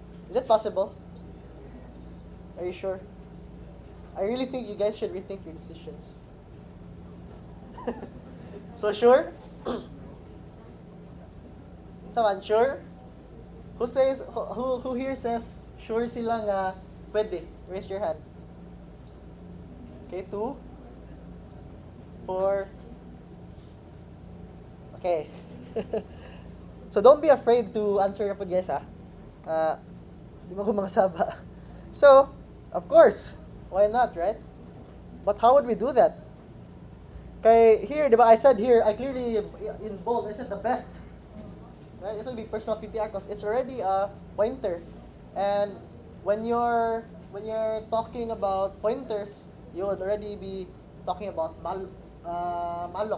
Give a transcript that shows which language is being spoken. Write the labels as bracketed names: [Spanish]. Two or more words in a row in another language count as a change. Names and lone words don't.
[English] Is it possible? Are you sure? I really think you guys should rethink your decisions. So sure? Someone sure? Who here says sure [Cebuano] sila nga pwede? [English] Raise your hand. Okay, 2, 4. Okay. So don't be afraid to answer your pod, guys, ha. [Cebuano] Di mo ko makasaba. [English] So, of course, why not, right? But how would we do that? Kay here, [Filipino] di ba, [English] I said here, I clearly in bold, I said the best. Right? It will be personal PTR because it's already a pointer. And when you're talking about pointers, you would already be talking about malloc.